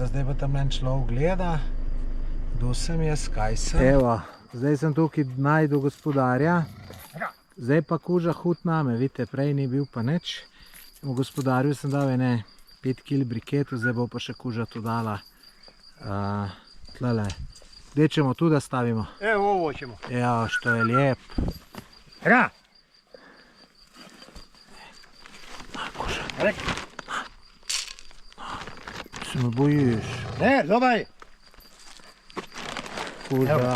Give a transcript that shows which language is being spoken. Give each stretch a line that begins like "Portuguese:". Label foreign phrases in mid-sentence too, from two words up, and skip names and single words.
Slovenian: Zdaj pa tam en človek gleda, kdo sem jaz, kaj sem. Evo, zdaj sem tukaj najdu gospodarja, zdaj pa koža hud name, vidite, prej ni bil pa nič. V gospodarju sem dal ene 5 kg briketu, zdaj bo pa še koža to dala. Tlele.
Bosnian: Gdje ćemo tu da stavimo? Evo ovo ćemo. Evo, što je lijep. Ra!
Slovenian: Koža. Rek. Se me bojiš.
Bosnian: Ne, dobar je.
Slovenian: Koža.